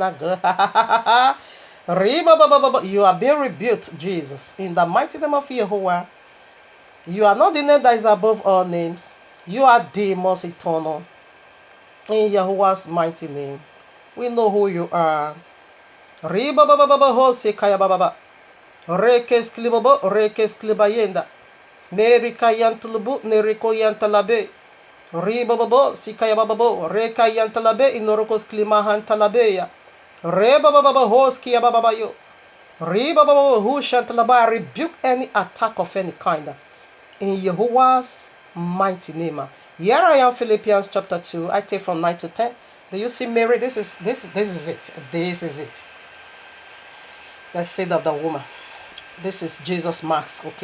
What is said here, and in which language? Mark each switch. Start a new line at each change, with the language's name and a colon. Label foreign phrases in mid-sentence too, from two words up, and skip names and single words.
English: You are being rebuked, Jesus, in the mighty name of Yahuwah. You are not the name that is above all names. You are the most eternal. In Yahuwah's mighty name, we know who you are. Rekes klibayenda. Nerika yantulubu, neriko yantalabe. Ribababo, sikaya bababo, reka yantalabe, inorokos klimahan talabeya. Rebababa hoski yababayo. Ribababo, who shantalaba, rebuke any attack of any kind. In Yahuwah's mighty name. Here I am, Philippians chapter 2. I take from 9 to 10. Do you see Mary? This is it. This is it. The seed of the woman. This is Jesus' mask, okay?